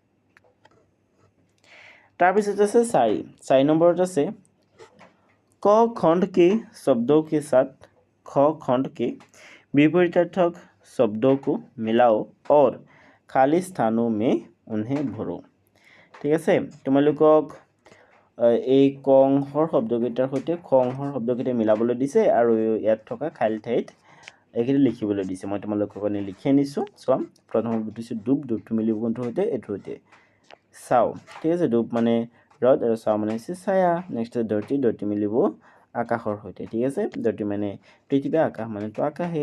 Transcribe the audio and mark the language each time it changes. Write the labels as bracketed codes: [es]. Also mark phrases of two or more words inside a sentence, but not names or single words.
[as] তাৰ পিছত আছে 4 নম্বৰত আছে [hi] क खंड के शब्दों के साथ ख खंड के विपरीतार्थक शब्दों को मिलाओ और खाली स्थानों में उन्हें भरो [as] ठीक আছে তোমালোকক এই ক অংশৰ শব্দকেইটাৰ সৈতে খ অংশৰ শব্দকেইটা মিলাবলৈ দিছে আৰু ইয়াত থকা খালী ঠাইত এইখিনি লিখিবলৈ দিছে মই তোমালোকক কাৰণে লিখি আনিছো চোৱা প্ৰথম শব্দটো ডুব ডুবটো মিলিব কোনটোৰ সৈতে এটোৰ সৈতে চাও ঠিক আছে ডুব মানে ৰদ আৰু চাও মানে ছায়া নেক্সট ধৰতি ধৰতি মিলিব আকাশৰ সৈতে ঠিক আছে ধৰতি মানে পৃথিৱী আকাশ মানে তো আকাশে